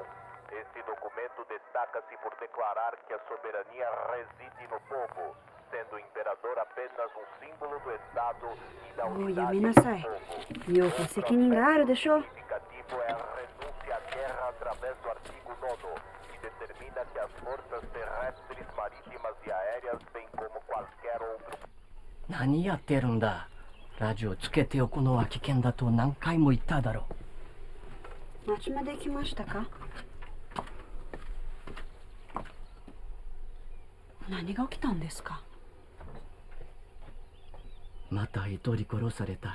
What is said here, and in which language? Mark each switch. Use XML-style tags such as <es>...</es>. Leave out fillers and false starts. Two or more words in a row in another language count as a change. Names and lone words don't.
<pt>Esse documento destaca-se por declarar que a soberania reside no povo, sendo o imperador apenas um símbolo do Estado e da unidade do povo.</pt> <ja>よく責任があるでしょ。</ja> <pt>O significativo é a renúncia à guerra através do artigo 9, que determina que as forças terrestres, marítimas e aéreas, bem como qualquer outro...</pt> <ja>何やってるんだ。ラジオつけておくのは危険だと何回も言っただろう。町まで来ましたか？何が起きたんですか？また一人殺された。</ja>